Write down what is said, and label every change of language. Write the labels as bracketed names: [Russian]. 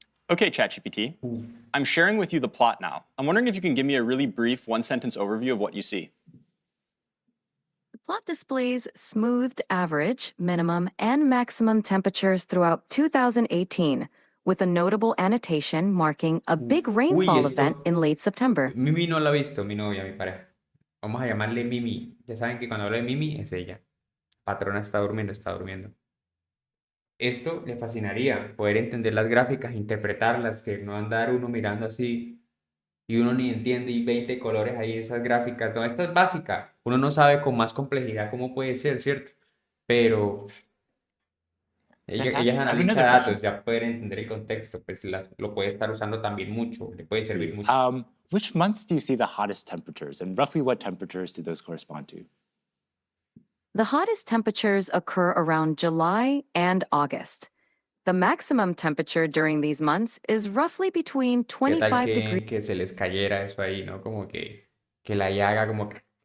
[English] Okay, ChatGPT. I'm sharing with you the plot now. I'm wondering if you can give me a really brief one-sentence overview of what you see. The plot displays smoothed average, minimum, and maximum temperatures throughout 2018, with a notable annotation marking a big rainfall [Spanish] esto- [English] event in late September. [Spanish] Mimi no la ha visto, mi novia, mi pareja. Vamos a llamarle Mimi. Ya saben que cuando hablo de Mimi es ella. Patrona está durmiendo, está durmiendo. Esto le fascinaría, poder entender las gráficas, interpretarlas, que no andar uno mirando así y uno ni entiende y 20 colores ahí esas gráficas. Todo esto es básica. Uno no sabe con más complejidad cómo puede ser, ¿cierto? Pero ella es [English] Fantastic. I have [Spanish] analista [English] another [Spanish] de [English] question. [Spanish] datos, ya poder entender el contexto, pues lo puede estar usando también mucho, le puede servir mucho. [English] Which months do you see the hottest temperatures, and roughly what temperatures do those correspond to? The hottest temperatures occur around July and August. The maximum temperature during these months is roughly between [Spanish] ¿Qué tal [English] 25 degrees [Spanish] que se les cayera eso ahí, ¿no? Como que la llaga como que...